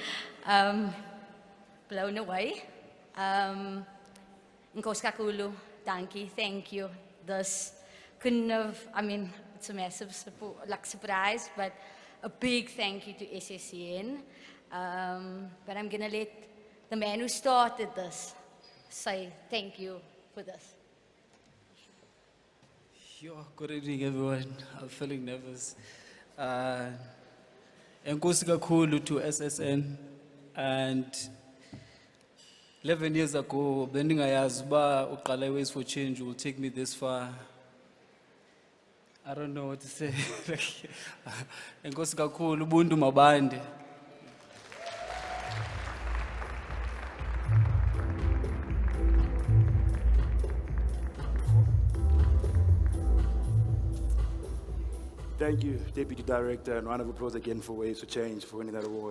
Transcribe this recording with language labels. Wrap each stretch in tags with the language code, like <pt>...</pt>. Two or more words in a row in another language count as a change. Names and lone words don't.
<en>Blown away.</en> <xh>Nkosi kakhulu,</xh> <en>dankie, thank you. This couldn't have, I mean, it's a massive surprise, but a big thank you to SSCN. But I'm gonna let the man who started this say thank you for this. Good evening, everyone. I'm feeling nervous.</en> <xh>Enkosi kakhulu</xh> <en>to SSN, and 11 years ago,</en> <xh>bendingayazi uba uqala Ways for Change</xh> <en>will take me this far. I don't know what to say.</en> <xh>Enkosi kakhulu, ubuntu mabande.</xh> <en>Thank you, Deputy Director, and round of applause again for Waves for Change for winning that award.</en>